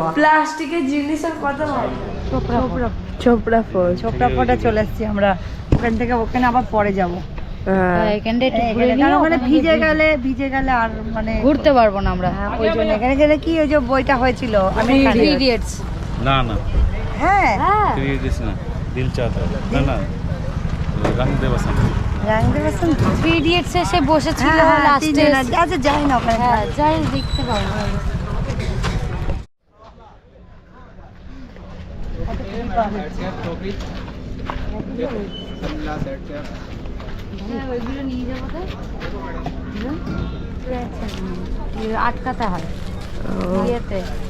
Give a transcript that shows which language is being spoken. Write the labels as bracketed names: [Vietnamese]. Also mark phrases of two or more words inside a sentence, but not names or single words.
[Bangla] প্লাস্টিকের জিনিসের কত ভালো। চোপড়া ফোর্টে চলে এসেছি আমরা, ওখান থেকে ওখানে আবার পরে যাবো। এখানটা একটু ঘুরে কারণ নিয়ে ওখানে ভিজে গেলে আর মানে ঘুরতে পারবো না আমরা। ওই জন্য এখানে গেলে কি ওই যে বইটা হয়েছিল থ্রি ইডিয়টস। [Hindi] ना ना [Bangla] হ্যাঁ [Hindi] 3 इडियट्स ना, दिल चाहता है ना ना, रंग दे बसंत। [Bangla] রং দে বসন্ত। থ্রি ইডিয়টস এসে বসেছিল হ্যাঁ লাস্টে। আচ্ছা যাই না ওখানে। হ্যাঁ যাই দেখতে পাবো। হ্যাঁ ওইগুলো নিয়ে যাবো তো, আটকাতে হয় ইয়েতে।